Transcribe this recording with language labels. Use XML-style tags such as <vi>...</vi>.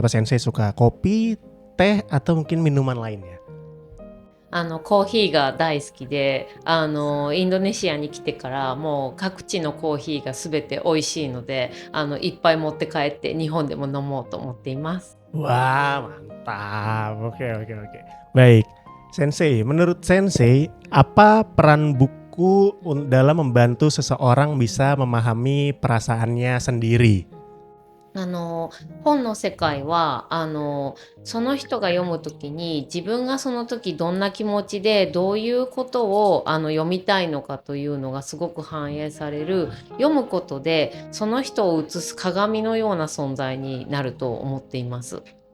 <id>Apa Sensei suka kopi, teh, atau mungkin minuman lainnya?</id> <ja>コーヒーが大好きで、インドネシアに来てからもう各地のコーヒーがすべて美味しいので、いっぱい持って帰って日本でも飲もうと思っています。</ja> <id>Wah, mantap. Oke. Baik, Sensei, menurut Sensei, apa peran buku dalam membantu seseorang bisa memahami perasaannya sendiri?</id> <ja>本の世界はその人が読むときに自分がその時どんな気持ちでどういうことを読みたいのかというのがすごく反映される、読むことでその人を映す鏡のような存在になると思っています。</ja>